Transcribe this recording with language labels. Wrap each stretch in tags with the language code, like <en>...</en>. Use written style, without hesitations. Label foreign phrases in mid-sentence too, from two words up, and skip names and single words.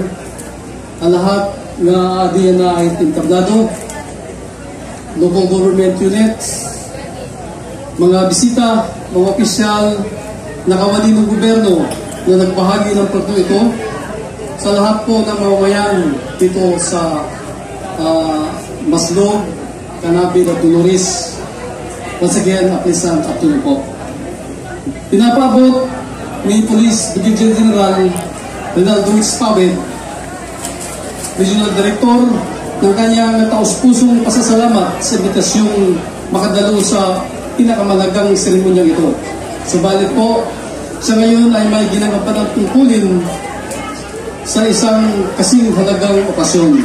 <tl>Ang lahat na adiyan na ay entablado,</tl> <en>local government units,</en> <tl>mga bisita, mga opisyal, nakawali ng gobyerno na nagbahagi ng proyekto ito, sa lahat po ng mamamayan dito sa Maslog, Canabit at Dolores.</tl> <en>Once again, a pleasant afternoon po.</en> <tl>Pinapaabot ni</tl> <en>Police Brigadier General</en> <tl>Ronaldo Pawit,</tl> <en>Regional Director,</en> <tl>ng kanyang taus-pusong pasasalamat sa imbitasyon makadalo sa pinakamalagang seremonyang ito. Subalit po, sa ngayon ay may ginagampanan tungkulin sa isang kasing halagang okasyon.</tl>